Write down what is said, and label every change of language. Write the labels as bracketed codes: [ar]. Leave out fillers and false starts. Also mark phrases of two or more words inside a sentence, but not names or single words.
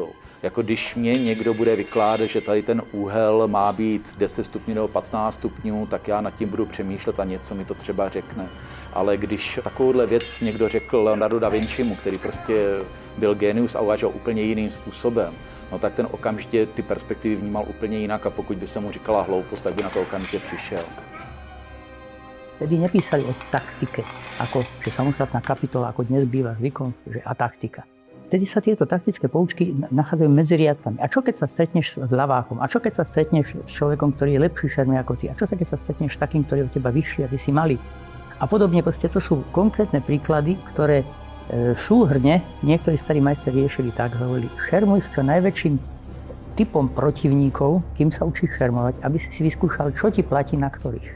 [cs] Jako když mě někdo bude vykládat, že tady ten úhel má být 10 stupňů nebo 15 stupňů, tak já nad tím budu přemýšlet a něco mi to třeba řekne. Ale když takovouhle věc někdo řekl Leonardo da Vincimu, který prostě byl génius a uvažoval úplně jiným způsobem, no tak ten okamžitě ty perspektivy vnímal úplně jinak a pokud by se mu říkala hloupost, tak by na to okamžitě přišel. [sk] Vtedy nepísali o taktike, ako, že samostatná kapitola, ako dnes býva zvykom, že a taktika. Vtedy sa tieto taktické poučky nachádzajú medzi riadkami. A čo keď sa stretneš s ľavákom? A čo keď sa stretneš s človekom, ktorý je lepší šermiar ako ty? A čo sa keď sa stretneš s takým, ktorý je od teba vyšší a ty si malý? A podobne, proste to sú konkrétne príklady, ktoré súhrne niektorí starí majstri riešili tak, hovorili, šermuj s čo najväčším typom protivníkov, kým sa učíš šermovať, aby si vyskúšal, čo ti platí na ktorých.